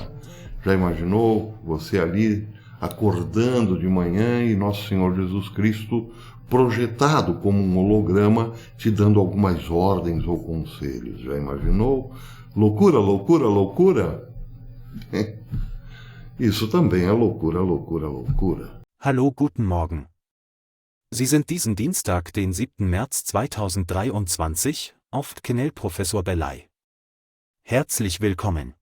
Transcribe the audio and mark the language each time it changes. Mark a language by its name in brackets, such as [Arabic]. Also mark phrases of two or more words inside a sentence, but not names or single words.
[Portuguese] Já imaginou você ali acordando de manhã e Nosso Senhor Jesus Cristo projetado como um holograma, te dando algumas ordens ou conselhos? Já imaginou? Loucura, loucura, loucura? Isso também é loucura, loucura, loucura. [German] Hallo, guten Morgen. Sie sind diesen Dienstag, den 7. März 2023, auf Knell Professor Belay. Herzlich willkommen.